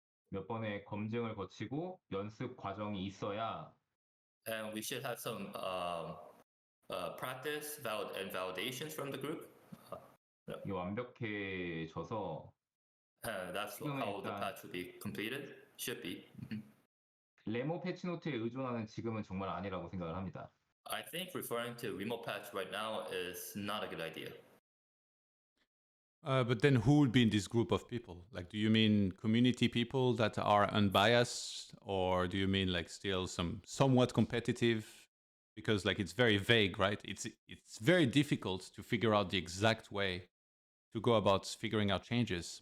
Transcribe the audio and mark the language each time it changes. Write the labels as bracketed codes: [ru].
[ko] 몇 번의 검증을 거치고 연습 과정이 있어야. [en] And we should have some practice and validations from the group. [ko] 이게 완벽해져서. [en] And that's how the patch will be completed. Should be. [ko] 레모 패치노트에 의존하는 지금은 정말 아니라고 생각을 합니다. [en] I think referring to Remo patch right now is not a good idea. But then who would be in this group of people? Like, do you mean community people that are unbiased, or do you mean like still somewhat competitive? Because like it's very vague, right? It's very difficult to figure out the exact way to go about figuring out changes.